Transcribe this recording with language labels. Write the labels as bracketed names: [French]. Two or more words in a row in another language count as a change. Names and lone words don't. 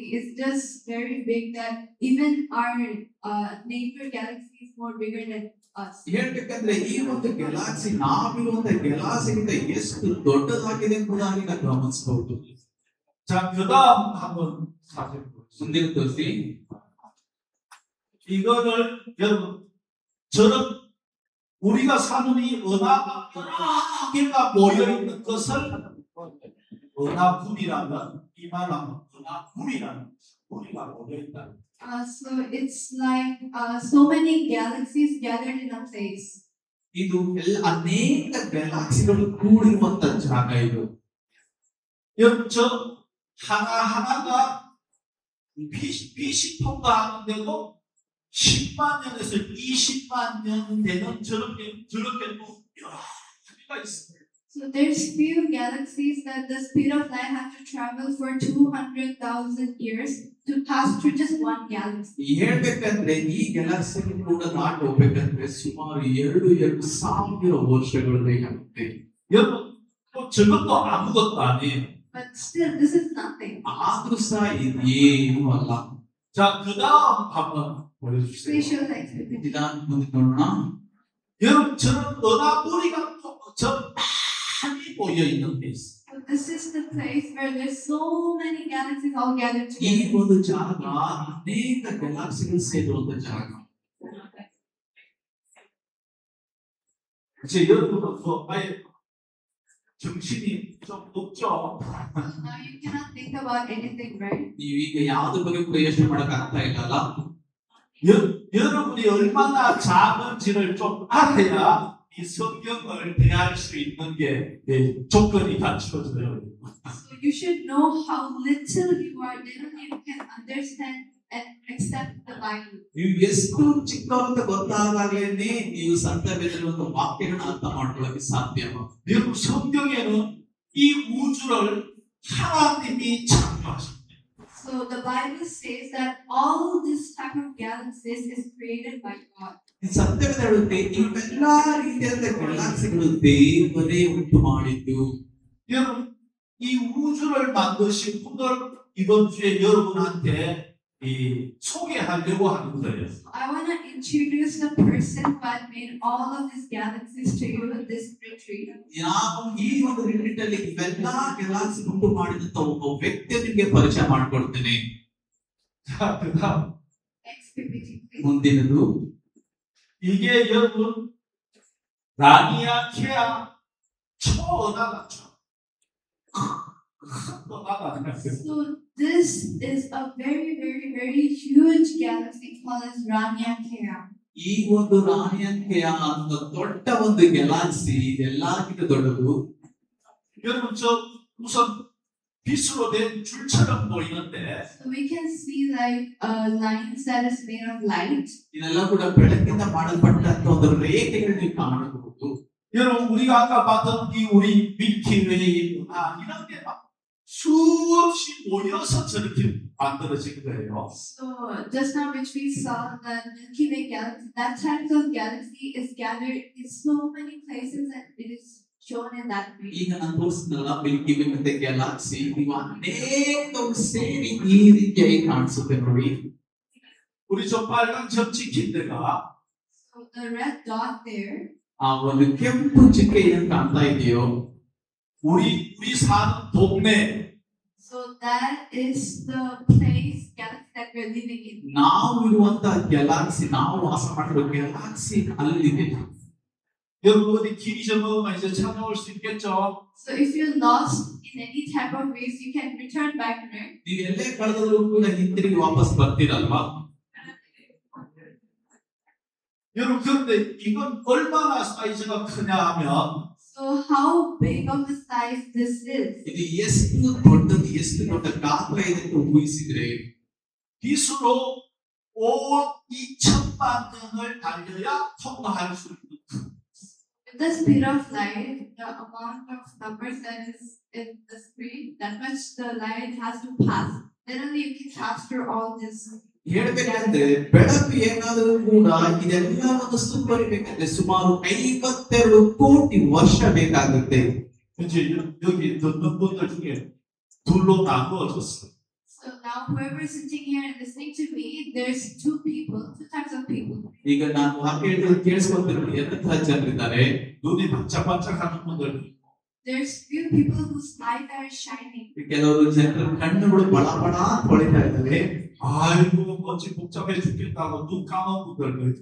[English] It's just very big that even our neighbor galaxy is more bigger than us. [Kannada] ಹೇಳ್ಬೇಕಂದ್ರೆ ಈ ಒಂದು ಗ್ಯಾಲಕ್ಸಿ ನಾವಿರುವಂತ ಗ್ಯಾಲಕ್ಸಿಗಿಂತ ಎಷ್ಟು ದೊಡ್ಡದಾಗಿದೆ ಕೂಡ ನಾವು ಗಮನಿಸಬಹುದು. [Korean] 자 그다음 한번 사진 보세요. [Kannada] ಮುಂದಿನ ತೋರಿಸಿ. [Korean] 이거를 여러분 저런 우리가 사는 이 은하가 여러 개가 모여 있는 것을 은하군이라면 이 말하면 은하군이라는 우리가 모여 있다. [English] So it's like so many galaxies gathered in a place. [Kannada] ಇದು ಅನೇಕ ಗ್ಯಾಲಕ್ಸಿಗಳು ಕೂಡಿರುವಂತ ಜಾಗ ಇದು. [Korean] 여러분 저 하나하나가 빛이 통과하는데도 10만 년에서 20만 년 되는 저렇게 또 여러 개가 있어요. [English] So So there's few galaxies that the speed of light has to travel for 200,000 years to pass through just one galaxy. [Kannada] ಹೇಳ್ಬೇಕಂದ್ರೆ ಈ ಗ್ಯಾಲಕ್ಸಿ ಕೂಡ ದಾಟಿ ಹೋಗ್ಬೇಕಂದ್ರೆ ಸುಮಾರು 2,000 ವರ್ಷಗಳು ಬೇಕಾಗುತ್ತೆ. [Korean] 여러분, 또 저것도 아무것도 아니에요. [English] But still, this is nothing. [Kannada] ಆದ್ರೂ ಸಹ ಇದೇನು ಅಲ್ಲ. [Korean] 자, 그 다음 한번 보여주세요. [English] Please show the exhibit. [Kannada] ನಿಧಾನ ಮುಂದೆ ನೋಡೋಣ. [Korean] 여러분, 저는 은하뿌리가 저 많이 모여 있는 데 있어요. [English] So this is the place where there's so many galaxies all gathered [Kannada] ಈ [English] together. [Kannada] ಒಂದು ಜಾಗ ಅನೇಕ ಗ್ಯಾಲಕ್ಸಿಗಳು ಸೇರುವಂತ ಜಾಗ. [Korean] 이제 여러분은 아예 정신이 좀 없죠. [English] Now you cannot think about anything, right? [Kannada] ನೀವೀಗ ಯಾವ್ದ್ರ ಬಗ್ಗೆ ಕೂಡ ಯೋಚನೆ ಮಾಡಕ್ ಆಗ್ತಾ ಇಲ್ಲ. [Korean] 여러분이 얼마나 작은지를 좀 알아야 이 성경을 대할 수 있는 게 조건이 갖춰져요. [English] So you should know how little you are, then only you can understand and accept the Bible. [Kannada] ನೀವು ಎಷ್ಟು ಚಿಕ್ಕವಂತ ಗೊತ್ತಾದಾಗಲೇನೆ ನೀವು ಸಂತ ವೇದದ ಒಂದು ವಾಕ್ಯಗಳನ್ನ ಅರ್ಥ ಮಾಡ್ಕೊಳ್ಳಕ್ಕೆ ಸಾಧ್ಯ. [Korean] 여러분 성경에는 이 우주를 하나님이 창조하셨어요. [English] So the Bible says that all this type of galaxies is created by God. [Kannada] ಈ ಸಂತ ವೇದ ಹೇಳುತ್ತೆ ಇವೆಲ್ಲಾ ರೀತಿಯಾದ ಗ್ಯಾಲಕ್ಸಿಗಳು ದೇವರೇ ಉಂಟು ಮಾಡಿದ್ದು. [Korean] 여러분 이 우주를 만드신 분을 이번 주에 여러분한테 소개하려고 하는 거예요. [English] I want to introduce the person who had made all of these galaxies to you in this retreat. [Kannada] ನಾವು ಈ ಒಂದು ರಿಟ್ರೀಟ್ ಅಲ್ಲಿ ಇವೆಲ್ಲಾ ಗ್ಯಾಲಕ್ಸಿ ಉಂಟು ಮಾಡಿದಂತ ಒಬ್ಬ ವ್ಯಕ್ತಿಯ ನಿಮಗೆ ಪರಿಚಯ ಮಾಡ್ಕೊಡ್ತೇನೆ. [Korean] 자, 그다음 [English] Next PPT, please. [Kannada] ಮುಂದಿನದು [Korean] 이게 여러분 라니아 케아 초은하다. [English] So this is a very, very, very huge galaxy called as Rania Kea. [Kannada] ಈ ಒಂದು ರಾಣಿಯಂಕೆಯ ಅಂತ ದೊಡ್ಡ ಒಂದು ಗ್ಯಾಲಕ್ಸಿ ಎಲ್ಲಕ್ಕಿಂತ ದೊಡ್ಡದು. [Korean] 여러분 저 우선 빛으로 된 줄처럼 보이는데 [English] So we can see like lines that is made of light. [Kannada] ಇದೆಲ್ಲ ಕೂಡ ಬೆಳಕಿಂದ ಮಾಡಲ್ಪಟ್ಟಂತ ಒಂದು ರೇಖೆಗಳು ನೀವು ಕಾಣಬಹುದು. [Korean] 여러분 우리가 아까 봤던 이 우리 밀키웨이 이런 게 막 수없이 모여서 저렇게 만들어진 거예요. [English] So just now which we saw the Milky Way galaxy, that type of galaxy is gathered in so many places and it is shown in that way. [Kannada] ಈಗ ನಾನು ತೋರಿಸಿದ್ನಲ್ಲ ಮಿಲ್ಕಿ ವೇ ಮತ್ತೆ ಗ್ಯಾಲಕ್ಸಿ ನೀವು ಅನೇಕ ಸೇರಿ ಈ ರೀತಿಯಾಗಿ ಕಾಣಿಸುತ್ತೆ ನೋಡಿ. [Korean] 우리 저 빨간 점 찍힌 데가 [English] So the red dot there, [Kannada] ಆ ಒಂದು ಕೆಂಪು ಚಿಕ್ಕೆ ಏನ್ ಕಾಣ್ತಾ ಇದೆಯೋ [Korean] 우리 사는 동네. [English] so that is the place galaxy that we're living in. [Kannada] ನಾವು ಇರುವಂತ ಗ್ಯಾಲಕ್ಸಿ ನಾವು ವಾಸ ಮಾಡಿರೋ ಗ್ಯಾಲಕ್ಸಿ ಅಲ್ಲಿದೆ. [Korean] 여러분 어디 길 잊어먹으면 이제 찾아올 수 있겠죠? [English] So if you're lost in any type of ways, you can return back, right? [Kannada] ನೀವು ಎಲ್ಲೇ ಕಳೆದರೂ ಕೂಡ ಹಿಂತಿರುಗಿ ವಾಪಸ್ ಬರ್ತೀರಲ್ವಾ? [Korean] 여러분 그런데 이건 얼마나 사이즈가 크냐 하면 [English] So how big of a size this is? [Kannada] ಇದು ಎಷ್ಟು ದೊಡ್ಡದು ಎಷ್ಟು ದೊಡ್ಡ ಗಾತ್ರ ಇದೆ ಅಂತ ಊಹಿಸಿದ್ರೆ [Korean] 빛으로 5억 2천만 년을 달려야 통과할 수 있는 [English] With the speed of light, the amount of numbers that is in the screen, that much the light has to pass. Then only you can pass through all this. [Kannada] ಹೇಳ್ಬೇಕಂದ್ರೆ ಬೆಳಕು ಏನಾದರೂ ಕೂಡ ಇದೆಲ್ಲವನ್ನು ಸುತ್ತರಿಬೇಕಂದ್ರೆ ಸುಮಾರು 52 ಕೋಟಿ ವರ್ಷ ಬೇಕಾಗುತ್ತೆ. [Korean] 이제 여기 듣는 분들 중에 둘로 나누어졌어요. [English] So now whoever is sitting here and listening to me, there's two types of people. [Kannada] ಈಗ ನಾನು ವಾಕ್ಯ ಹೇಳಿದ್ರೆ ಕೇಳಿಸ್ಕೊಳ್ತಿರೋ ಎಂತಹ ಜನರಿದ್ದಾರೆ. [Korean] 눈이 반짝반짝하는 분들 [English] There's few people whose eyes are shining. [Kannada] ಕೆಲವರು ಜನರ ಕಣ್ಣುಗಳು ಬಳ ಬಳ ಹೊಳಿತಾ ಇದ್ದಾವೆ. [Korean] 아이고 뭐지 복잡해 죽겠다고 눈 감은 분들도 있고